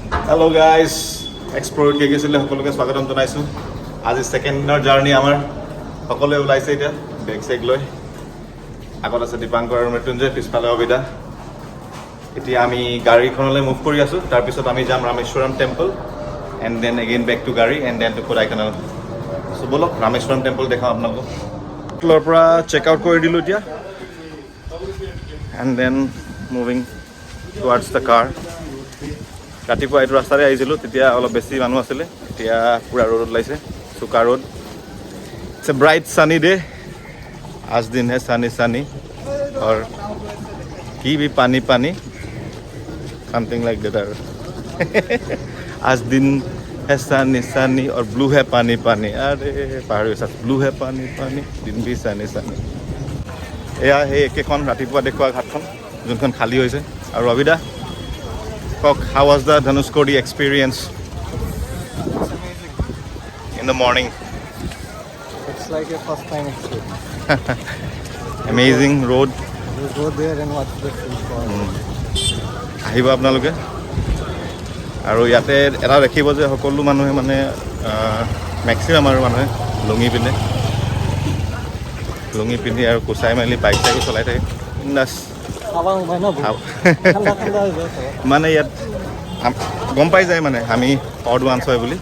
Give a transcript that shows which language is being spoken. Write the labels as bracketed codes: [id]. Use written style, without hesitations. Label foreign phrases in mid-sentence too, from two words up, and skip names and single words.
[en] Hello guys, [as] Explore কে গেছিলে সকলোকে স্বাগতম জনাইছো। আজি সেকেন্ড দিনৰ জাৰ্নি আমাৰ সকলোৱে ওলাইছে এতিয়া বেগ চেগ লৈ। আগত আছে দীপাংকৰ আৰু মৃত্যুঞ্জয়, পিছফালে অবিদা। এতিয়া আমি গাড়ীখনলৈ মুভ কৰি আছো। তাৰ পিছত আমি যাম ৰামেশ্বৰম [en] temple and then again back to [as] গাড়ী [en] and then to [as] কোডাইকানাল। সো বলক ৰামেশ্বৰম টেম্পল দেখাওঁ আপোনালোকক। হোটেলৰ পৰা [en] check out [as] কৰি দিলোঁ এতিয়া [en] and then moving towards the car. [as] ৰাতিপুৱা এইটো ৰাস্তাৰে আহিছিলোঁ, তেতিয়া অলপ বেছি মানুহ আছিলে, এতিয়া পুৰা ৰ'দ ওলাইছে, চুকা ৰ'দ। [en] It's a bright sunny day, [hi] आज दिन है [en] sunny sunny [hi] और की भी पानी पानी [en] something like that [hi] आज दिन है [en] sunny sunny [hi] और ब्लू है पानी पानी। अरे [as] পাহৰি গৈছে, [hi] ब्लू है पानी पानी दिन भी [en] sunny sunny. [as] এয়া সেই একেখন ৰাতিপুৱা দেখুওৱা ঘাটখন যোনখন খালী হৈছে। আৰু ৰবিদা কওক, [en] How was the Dhanushkodi experience in the morning? It's like a first time experience. Amazing road. You go there and watch the sea. [as] আহিব আপোনালোকে। আৰু ইয়াতে এটা দেখিব যে সকলো মানুহে মানে মেক্সিমাম আৰু মানুহে লুঙি পিন্ধি আৰু কোচাই মেলি বাইক চাইকো চলাই থাকে। মানে ইয়াত গম পাই যায় মানে আমি [en] odd ones [as] হয় বুলি।